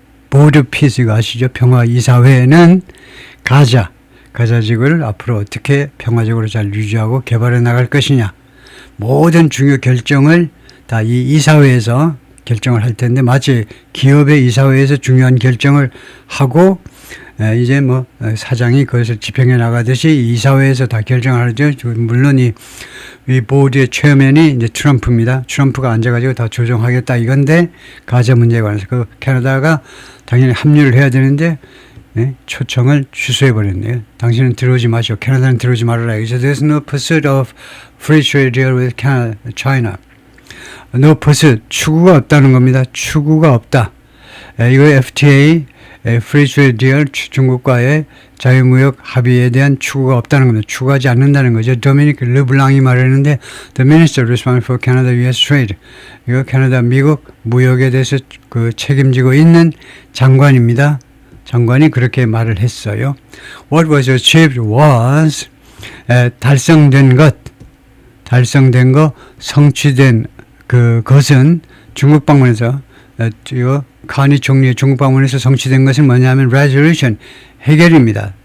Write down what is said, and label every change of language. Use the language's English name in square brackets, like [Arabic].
[Korean] 보드 피스 이거 아시죠? 평화이사회는 가자 지구를 앞으로 어떻게 평화적으로 잘 유지하고 개발해 나갈 것이냐, 모든 중요 결정을 다 이 이사회에서 결정을 할 텐데, 마치 기업의 이사회에서 중요한 결정을 하고 이제 뭐 사장이 그것을 집행해 나가듯이 이사회에서 다 결정하죠. 물론 이 보드의 체어맨이 이제 트럼프입니다. 트럼프가 앉아가지고 다 조정하겠다 이건데, 가자 문제에 관해서 그 캐나다가 당연히 합류를 해야 되는데 초청을 취소해버렸네요. 당신은 들어오지 마시오. 캐나다는 들어오지 말아라. [English] So there's no pursuit of free trade deal with China. No pursuit, [Korean] 추구가 없다는 겁니다. 추구가 없다. 이거 FTA, [English] Free Trade Deal, [Korean] 중국과의 자유무역 합의에 대한 추구가 없다는 겁니다. 추구하지 않는다는 거죠. 도미닉 르블랑이 말했는데 [English] The Minister responsible for Canada-US Trade. [Korean] 이거 캐나다 미국 무역에 대해서 그 책임지고 있는 장관입니다. 장관이 그렇게 말을 했어요. [English] What was achieved was [Korean] 달성된 것, 성취된 그것은 중국 방문에서 카니 총리의 중국 방문에서 성취된 것은 뭐냐면 resolution, 해결입니다.